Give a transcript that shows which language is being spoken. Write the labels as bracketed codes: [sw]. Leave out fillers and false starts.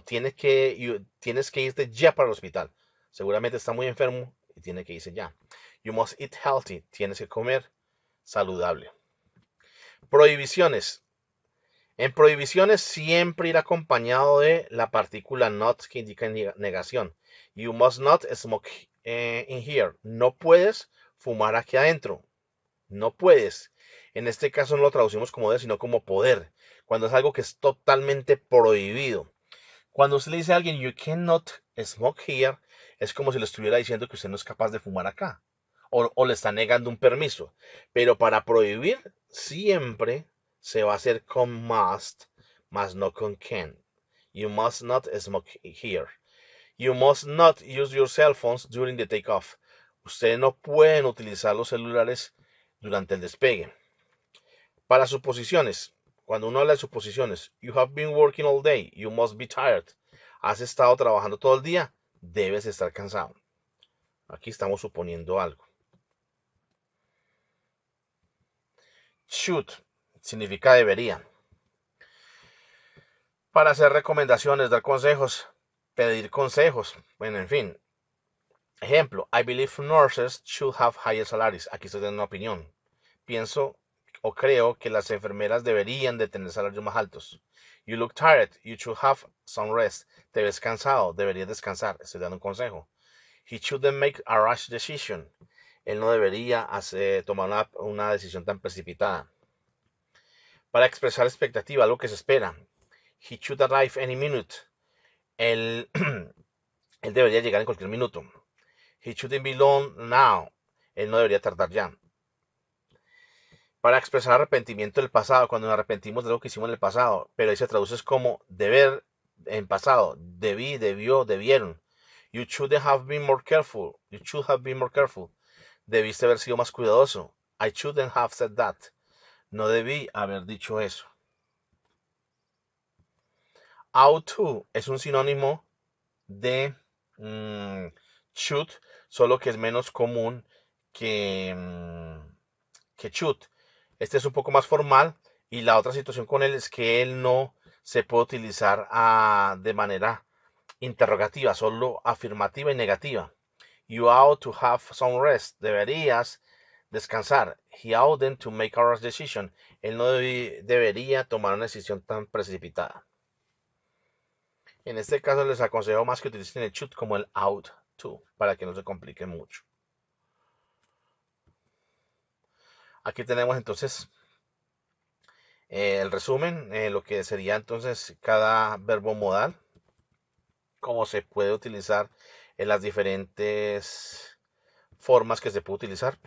[es] Tienes que irte ya para el hospital. Seguramente está muy enfermo y tiene que irse ya. [en] You must eat healthy. [es] Tienes que comer saludable. Prohibiciones. En prohibiciones siempre ir acompañado de la partícula not que indica negación. [en] You must not smoke in here. [es] No puedes fumar aquí adentro. No puedes. En este caso no lo traducimos como de, sino como poder. Cuando es algo que es totalmente prohibido. Cuando usted le dice a alguien, [en] you cannot smoke here, [es] es como si le estuviera diciendo que usted no es capaz de fumar acá. O le está negando un permiso. Pero para prohibir, siempre se va a hacer con must, más no con can. [en] You must not smoke here. You must not use your cell phones during the takeoff. [es] Ustedes no pueden utilizar los celulares durante el despegue. Para suposiciones, cuando uno habla de suposiciones, [en] you have been working all day, you must be tired. [es] Has estado trabajando todo el día, debes estar cansado. Aquí estamos suponiendo algo. Should significa debería. Para hacer recomendaciones, dar consejos, pedir consejos, bueno, en fin. [en] Ejemplo, I believe nurses should have higher salaries. [es] Aquí estoy dando una opinión. Pienso o creo que las enfermeras deberían de tener salarios más altos. [en] You look tired. You should have some rest. [es] Te ves cansado. Deberías descansar. Estoy dando un consejo. [en] He shouldn't make a rash decision. [es] Él no debería tomar una decisión tan precipitada. Para expresar expectativa, algo que se espera. [en] He should arrive any minute. [es] Él, él debería llegar en cualquier minuto. [en] He shouldn't be long now. [es] Él no debería tardar ya. Para expresar arrepentimiento del pasado, cuando nos arrepentimos de lo que hicimos en el pasado, pero ahí se traduce como deber en pasado. Debí, debió, debieron. [en] You should have been more careful. You should have been more careful. [es] Debiste haber sido más cuidadoso. [en] I shouldn't have said that. [es] No debí haber dicho eso. Ought to es un sinónimo de should, solo que es menos común que should. Este es un poco más formal y la otra situación con él es que él no se puede utilizar de manera interrogativa, solo afirmativa y negativa. [en] You ought to have some rest. [es] Deberías descansar. [en] He oughtn't to make a rash decision. [es] Él no debería tomar una decisión tan precipitada. En este caso les aconsejo más que utilicen el should como el ought to, para que no se complique mucho. Aquí tenemos entonces el resumen, lo que sería entonces cada verbo modal, cómo se puede utilizar en las diferentes formas que se puede utilizar.